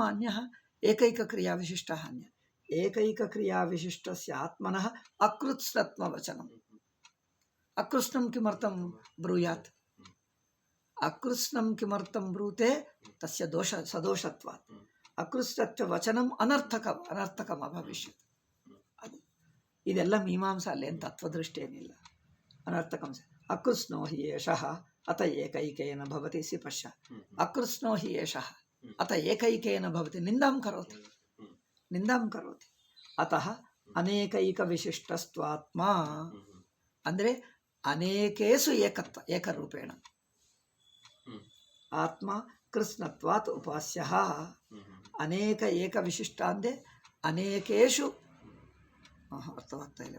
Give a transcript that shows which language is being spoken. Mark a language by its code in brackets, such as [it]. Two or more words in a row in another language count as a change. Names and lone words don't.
[sa] अन्यः एकैकक्रियाविशिष्टः अन्यः एकैकक्रियाविशिष्टस्य आत्मनः अकृत्स्नत्ववचनम् अकृत्स्नं किमर्थं ब्रूयात् अकृत्स्नं किमर्थं ब्रूते तस्य दोष सदोषत्वात् अकृत्स्नत्ववचनम् अनर्थकम् अभविष्यत् [kn] ಇದೆಲ್ಲ ಮೀಮಾಂಸಾ ಅಲ್ಲೇನು ತತ್ವದೃಷ್ಟೇನಿಲ್ಲ [sa] ಅನರ್ಥಕಂ ಅಕೃತ್ಸ್ನೋ ಹಿ ಏಷಃ ಅತ ಏಕೈಕೇನ ಭವತಿ ಸಿ ಪಶ್ಯ ಅಕೃತ್ಸ್ನೋ ಹಿ ಏಷಃ ಅತ ಏಕೈಕೇನ ಭವತಿ ನಿಂದಾಂ ಕರೋತಿ ಅತಃ ಅನೇಕೈಕ ವಿಶಿಷ್ಟಸ್ತ್ವಾತ್ಮ ಅಂದರೆ ಅನೇಕೇಸು ಏಕತ್ವ ಏಕರೂಪೇಣ ಆತ್ಮ ಕೃತ್ಸ್ನತ್ವಾತ್ ಉಪಾಸ್ಯಃ ಅನೇಕ ಏಕ ವಿಶಿಷ್ಟ ಅಂದೆ ಅನೇಕೇಷು [kn] ಅರ್ಥವಾಗ್ತಾ ಇಲ್ಲ.